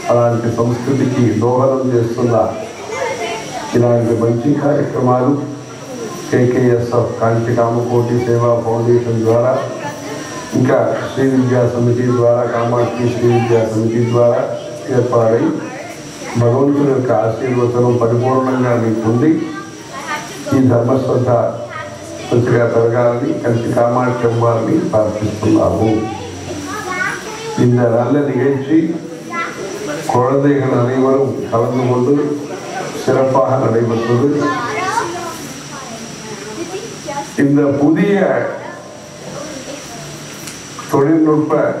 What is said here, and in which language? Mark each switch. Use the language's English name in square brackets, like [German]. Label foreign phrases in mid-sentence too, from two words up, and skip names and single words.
[Telugu] అలాంటి సంస్కృతికి దోహదం చేస్తున్న ఇలాంటి మంచి కార్యక్రమాలు కేకేఎస్ఎఫ్ కాంతి కామకోటి సేవా ఫౌండేషన్ ద్వారా, ఇంకా శ్రీ విద్యా సమితి ద్వారా, కామాక్షి శ్రీ విద్యా సమితి ద్వారా ఏర్పాటై భగవంతుని యొక్క ఆశీర్వచనం పరిపూర్ణంగా మీకు ఉంది. ఈ ధర్మశ్రద్ధ మంచిగా పెరగాలని కంచి కామాక్షి అమ్మవారిని ప్రార్థిస్తున్నాము. [Tamil] இந்த நல்ல நிகழ்ச்சி குழந்தைகள் அனைவரும் கலந்து கொண்டு சிறப்பாக நடைபெற்றது. இந்த புதிய தொழில்நுட்ப